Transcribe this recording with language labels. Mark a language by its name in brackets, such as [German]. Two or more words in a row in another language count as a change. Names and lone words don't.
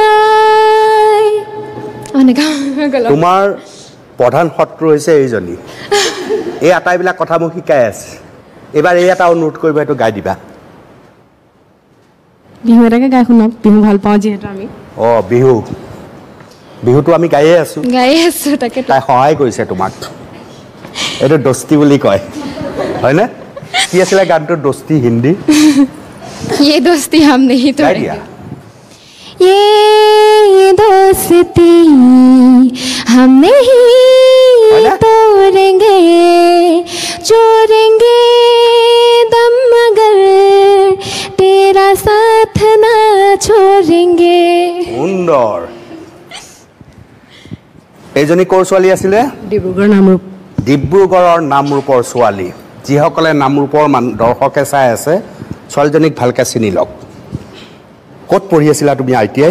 [Assamese] তোমাৰ প্ৰধান শত্ৰু হৈছে এইজনী এই আটাইবিলাক কথা মোক শিকাই আছে এইবাৰ এই এটা অনুৰোধ কৰিব এইটো গাই দিবা বিহু এটাকে গাই শুনাম বিহু ভাল পাওঁ যিহেতু আমি বিহুটো আমি গায়ে আছো তাকে তাই সহায় কৰিছে তোমাক এইটো দস্তি বুলি কয় হয়নে কি আছিলে গানটোৰ দস্তি হিন্দী [Hindi] ये दोस्ती हम नहीं तोड़ेंगे ये दोस्ती हम नहीं तोड़ेंगे छोड़ेंगे दम मगर तेरा साथ ना छोड़ेंगे [Assamese] সুন্দৰ এইজনী ক'ৰ ছোৱালী আছিলে ডিব্ৰুগড়ৰ নামৰূপৰ ছোৱালী যিসকলে নামৰূপৰ দৰ্শকে চাই আছে ছোৱালীজনীক ভালকৈ চিনি লওক ক'ত পঢ়ি আছিলা তুমি ITI